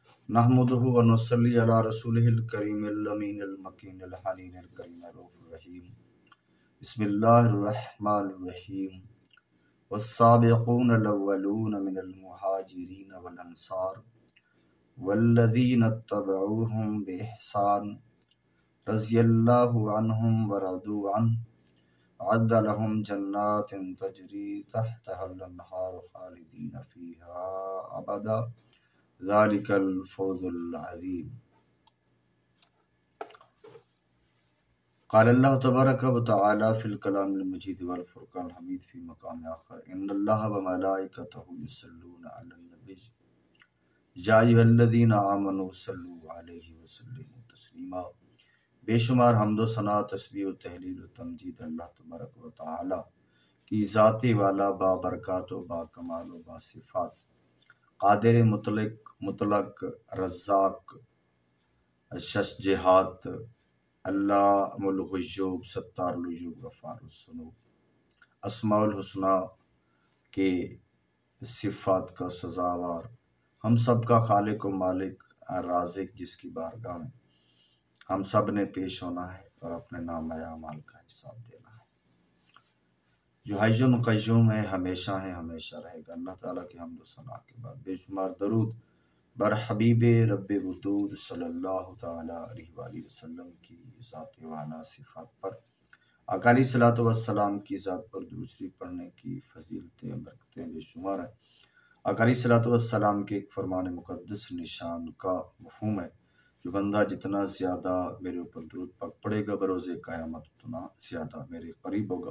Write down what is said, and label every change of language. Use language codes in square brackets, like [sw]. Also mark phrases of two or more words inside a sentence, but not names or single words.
[ar] نحمده ونصلي على رسوله الكريم الأمين المكين الحنين الكريم الرؤوف الرحيم. بسم الله الرحمن الرحيم. والسابقون الأولون من المهاجرين والأنصار والذين اتبعوهم بإحسان رضي الله عنهم ورضوا عنه أعد لهم جنات تجري تحتها الأنهار خالدين فيها أبدا ذلك الفوز العظيم. قال الله تبارك وتعالى في الكلام المجيد والفرقان الحميد في مقام آخر إن الله وملائكته يصلون على النبي يا أيها الذين آمنوا صلوا عليه وسلموا تسليما. [ur] بے شمار حمد و ثنا، تسبیح و تہلیل و تمجید [ar] الله تبارك وتعالى [ur] کی ذات والا بابرکات و باکمال و باصفات قادر مطلق رزاق شش جہات [ar] علام الغيوب ستار العيوب غفار الذنوب أسماء الحسنى [ur] کے صفات کا سزاوار ہم سب کا خالق و مالک رازق جس کی بارگاہ میں ہم سب نے پیش ہونا ہے اور اپنے نام اعمال کا حساب دینا ہے، جو [ar] حي قيوم [ur] ہے، ہمیشہ رہے گا. اللہ تعالیٰ کی حمد و ثنا کے بعد بے شمار درود بر حبیب ربِ وجود [ar] صلى الله تعالى عليه وسلم [ur] کی ذات والا صفات پر آقا [ar] عليه الصلاة والسلام [ur] کی ذات پر درود شریف پڑھنے کی فضیلتیں برکتیں بے شمار ہیں. آقا [ar] عليه الصلاة والسلام [ur] کے ایک فرمان مقدس نشان کا مفہوم ہے، جو بندہ جتنا زیادہ میرے اوپر درود پاک پڑھے گا بروزِ قیامت اتنا زیادہ میرے قریب ہوگا.